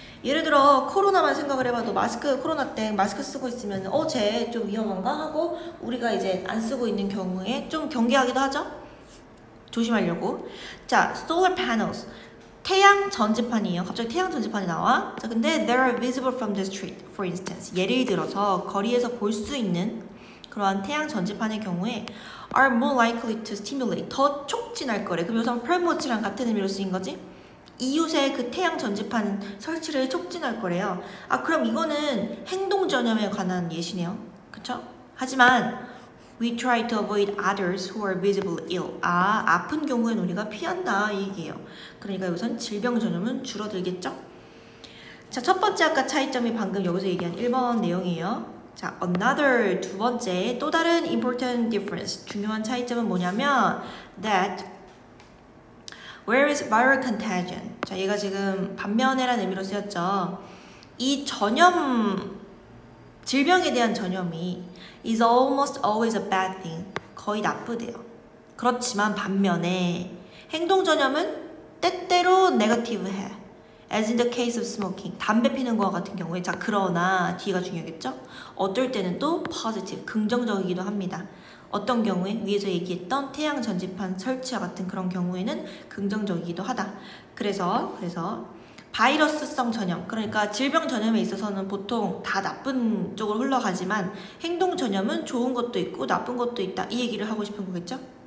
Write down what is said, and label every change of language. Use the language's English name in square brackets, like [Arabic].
[Korean] 예를 들어 코로나만 생각을 해봐도 코로나 때 마스크 쓰고 있으면 쟤 좀 위험한가 하고 우리가 이제 안 쓰고 있는 경우에 좀 경계하기도 하죠? 조심하려고. 자, solar panels. 태양 전지판이에요. 갑자기 태양 전지판이 나와. [English] 자, [Korean] 근데 [English] they are visible from the street, for instance. [Korean] 예를 들어서 거리에서 볼 수 있는 그러한 태양 전지판의 경우에 [English] are more likely to stimulate, [Korean] 더 촉진할 거래. 그럼 여기서 promote랑 같은 의미로 쓰인 거지? 이웃의 그 태양 전지판 설치를 촉진할 거래요. 아, 그럼 이거는 행동 전염에 관한 예시네요. 그쵸? 하지만 [English] we try to avoid others who are visibly ill. [Korean] 아, 아픈 경우엔 우리가 피한다 이 얘기예요. 그러니까 여기선 질병 전염은 줄어들겠죠? 자, 첫 번째 아까 차이점이 방금 여기서 얘기한 1번 내용이에요. 자, another 두 번째 또 다른 [English] important difference, [Korean] 중요한 차이점은 뭐냐면 [English] that whereas viral contagion, [Korean] 자, 얘가 지금 반면에라는 의미로 쓰였죠. 이 전염, 질병에 대한 전염이 [English] is almost always a bad thing, [Korean] 거의 나쁘대요. 그렇지만 반면에 행동 전염은 때때로 negative해. [English] As in the case of smoking, [Korean] 담배 피는 거와 같은 경우에. 자, 그러나 뒤가 중요하겠죠? 어떨 때는 또 positive, 긍정적이기도 합니다. 어떤 경우에 위에서 얘기했던 태양 전지판 설치와 같은 그런 경우에는 긍정적이기도 하다. 그래서 바이러스성 전염, 그러니까 질병 전염에 있어서는 보통 다 나쁜 쪽으로 흘러가지만 행동 전염은 좋은 것도 있고 나쁜 것도 있다 이 얘기를 하고 싶은 거겠죠?